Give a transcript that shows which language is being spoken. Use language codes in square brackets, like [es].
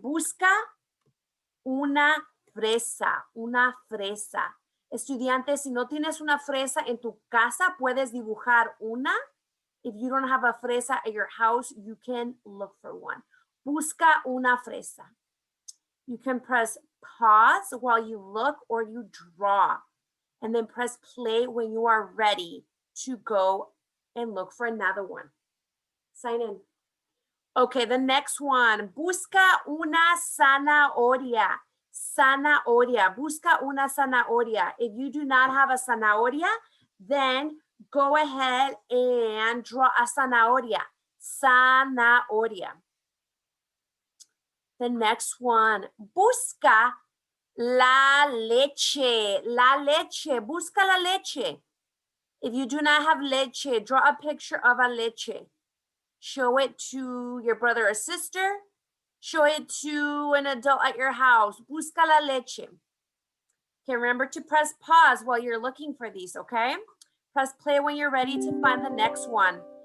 [es] Busca una fresa, una fresa. Estudiantes, si no tienes una fresa en tu casa, puedes dibujar una. [en] If you don't have a fresa at your house, you can look for one. [es] Busca una fresa. [en] You can press pause while you look or you draw. And then press play when you are ready to go and look for another one. Sign in. Okay, the next one. [es] Busca una zanahoria. [en] Zanahoria. [es] Busca una zanahoria. [en] If you do not have a zanahoria, then go ahead and draw a zanahoria. [es] Zanahoria. [en] The next one. [es] Busca la leche. La leche. Busca la leche. [en] If you do not have leche, draw a picture of a leche. Show it to your brother or sister. Show it to an adult at your house. [es] Busca la leche. [en] Okay, remember to press pause while you're looking for these, okay? Press play when you're ready to find the next one.